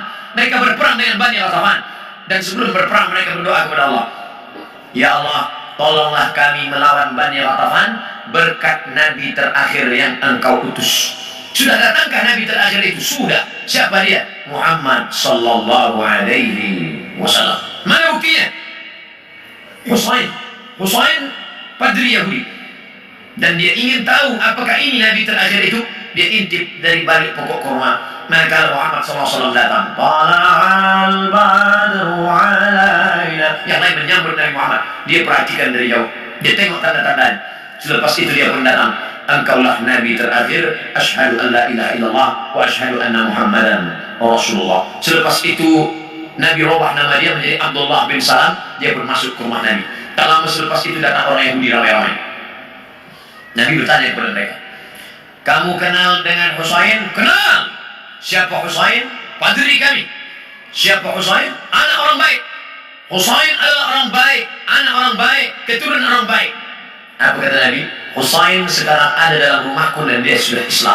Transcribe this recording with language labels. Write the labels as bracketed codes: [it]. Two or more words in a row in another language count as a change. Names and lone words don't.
[ms] Mereka berperang dengan Bani Ghatafan. Dan sebelum berperang mereka berdoa kepada Allah. Ya Allah, tolonglah kami melawan Bani Ghatafan berkat Nabi terakhir yang engkau utus. Sudah datangkah Nabi terakhir itu? Sudah. Siapa dia? [ar] محمد صلى الله عليه وسلم. [ms] Mana buktinya? Husain padri Yahudi. Dan dia ingin tahu apakah ini Nabi terakhir itu. Dia intip dari balik pokok kurma. Manakala Muhammad SAW datang, [ar] طلع البدر علينا. [ms] Yang lain menyambut Nabi Muhammad. Dia perhatikan dari jauh. Dia tengok tanda-tanda. Selepas itu dia pun datang. Engkaulah Nabi terakhir. [ar] أشهد أن لا إله إلا الله وأشهد أن محمدا رسول الله. [ms] Selepas itu Nabi robah nama dia menjadi Abdullah bin Salam. Dia pun masuk ke rumah Nabi. Tak lama selepas itu datang orang Yahudi ramai-ramai. Nabi bertanya kepada mereka, kamu kenal dengan Husain? Kenal. Siapa Husain? Padri kami. Siapa Husain? Anak orang baik. Husain adalah orang baik, anak orang baik, keturunan orang baik. Apa kata Nabi? Husain sekarang ada dalam rumahku dan dia sudah Islam.